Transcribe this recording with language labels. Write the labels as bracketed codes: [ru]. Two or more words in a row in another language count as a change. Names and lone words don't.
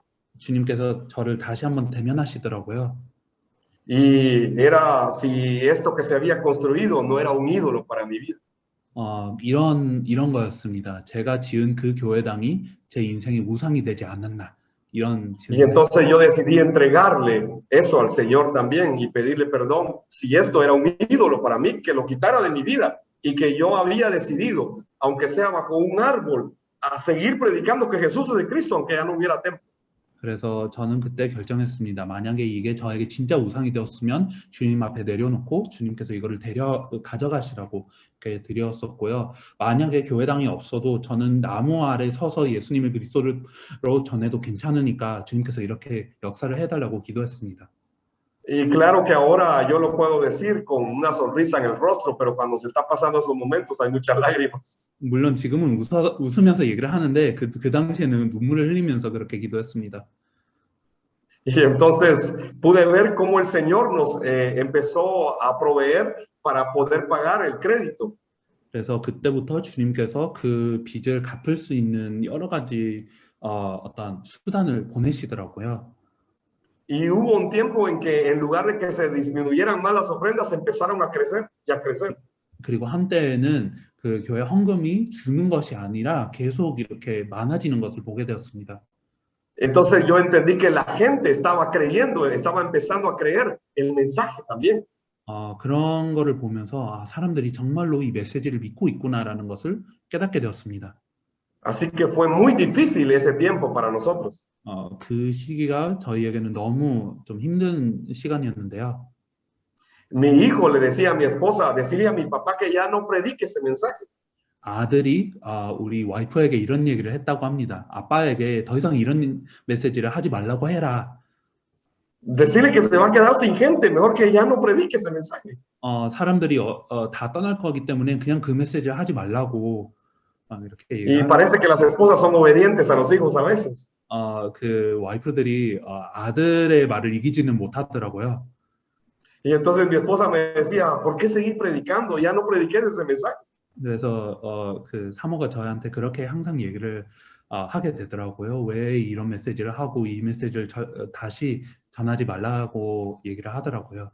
[ko] 주님께서 저를 다시 한번 대면하시더라고요. [es] Y era si esto que se había construido no era un ídolo para mi vida. [ko] 이런 거였습니다. 제가 지은 그 교회당이 제 인생의 우상이 되지 않았나, 이런 [es] Y entonces yo decidí entregarle eso al Señor también y pedirle perdón si esto era un ídolo para mí, que lo quitara de mi vida y que yo había decidido, aunque sea bajo un árbol, a seguir predicando que Jesús es de Cristo, aunque ya no hubiera templo. [ko] 그래서 저는 그때 결정했습니다. 만약에 이게 저에게 진짜 우상이 되었으면 주님 앞에 내려놓고 주님께서 이거를 가져가시라고 이렇게 드렸었고요. 만약에 교회당이 없어도 저는 나무 아래 서서 예수님을 그리스도로 전해도 괜찮으니까 주님께서 이렇게 역사를 해달라고 기도했습니다. [es] Y claro que ahora yo lo puedo decir con una sonrisa en el rostro, pero cuando se está pasando esos momentos hay muchas lágrimas. [ko] 물론 지금은 웃으면서 얘기를 하는데 그 당시에는 눈물을 흘리면서 그렇게 기도했습니다. [es] Y entonces pude ver cómo el Señor nos empezó a proveer para poder pagar el crédito. [ko] 그래서 그때부터 주님께서 그 빚을 갚을 수 있는 여러 가지 어떤 수단을 보내시더라고요. [es] Y hubo un tiempo en que en lugar de que se disminuyeran más las ofrendas, empezaron a crecer y a crecer. [ko] 그리고 한때에는 그 교회 헌금이 주는 것이 아니라 계속 이렇게 많아지는 것을 보게 되었습니다. [es] Entonces yo entendí que la gente estaba creyendo, estaba empezando a creer el mensaje también. [ko] 그런 거를 보면서 사람들이 정말로 이 메시지를 믿고 있구나라는 것을 깨닫게 되었습니다. [es] Así que fue muy difícil ese tiempo para nosotros. [ko] 그 시기가 저희에게는 너무 좀 힘든 시간이었는데요. [es] Mi hijo le decía a mi esposa, decirle a mi papá que ya no predique ese mensaje. [ko] 아들이 우리 와이프에게 이런 얘기를 했다고 합니다. 아빠에게 더 이상 이런 메시지를 하지 말라고 해라. [es] Decirle que se va a quedar sin gente, mejor que ya no predique ese mensaje. [ko] 사람들이 다 떠날 거기 때문에 그냥 그 메시지를 하지 말라고 막 이렇게 [es] Y [ko] 얘기를 [es] parece que las esposas son obedientes a los hijos a veces. [ko] 그 와이프들이 아들의 말을 이기지는 못하더라고요. [es] Y entonces mi esposa me decía, ¿por qué seguir predicando? Ya no prediqué ese mensaje. [ko] 그래서 그 사모가 저한테 그렇게 항상 얘기를 하게 되더라고요. 왜 이런 메시지를 하고 이 메시지를 다시 전하지 말라고 얘기를 하더라고요.